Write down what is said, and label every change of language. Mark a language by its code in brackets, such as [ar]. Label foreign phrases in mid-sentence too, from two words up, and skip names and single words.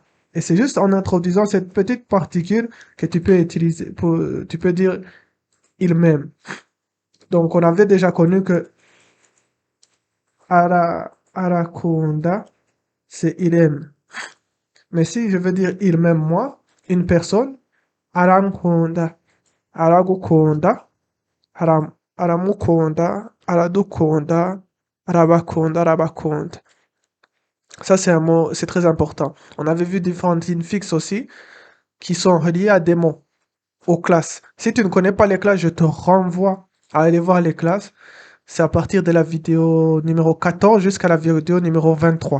[fr] Et c'est juste en introduisant cette petite particule que tu peux utiliser tu peux dire il m'aime. Donc on avait déjà connu que arakunda, c'est il aime. Mais si je veux dire il m'aime moi, une personne, [rw] arankunda, aragukunda, aramukunda, aradukunda, arabakunda. [fr] Ça, c'est un mot, c'est très important. On avait vu différentes lignes fixes aussi, qui sont reliées à des mots, aux classes. Si tu ne connais pas les classes, je te renvoie à aller voir les classes. C'est à partir de la vidéo numéro 14 jusqu'à la vidéo numéro 23.